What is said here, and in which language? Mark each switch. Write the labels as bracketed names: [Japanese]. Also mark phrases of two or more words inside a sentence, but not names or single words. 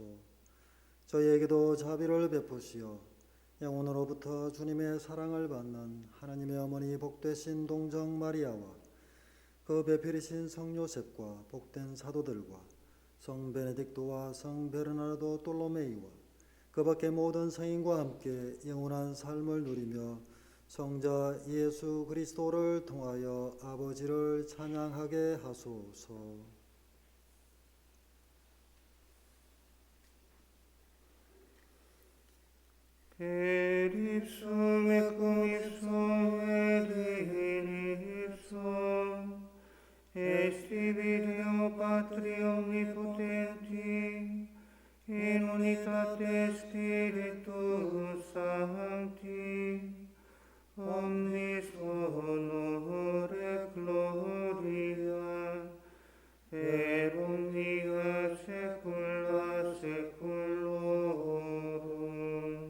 [Korean] 저희에게도 자비를 베푸시어 영혼으로부터 주님의 사랑을 받는 하나님의 어머니 복되신 동정 마리아와 그 배필이신 성 요셉과 복된 사도들과 성 베네딕토와 성 베르나르도 돌로메이와 그 밖의 모든 성인과 함께 영원한 삶을 누리며 성자 예수 그리스도를 통하여 아버지를 찬양하게 하소서. [Latin] Per ipsum et cum ipsum et in ipsum est Filio Patri omnipotenti in unitate Spiritus Sancti omnis honor et gloria per omnia saecula saeculorum.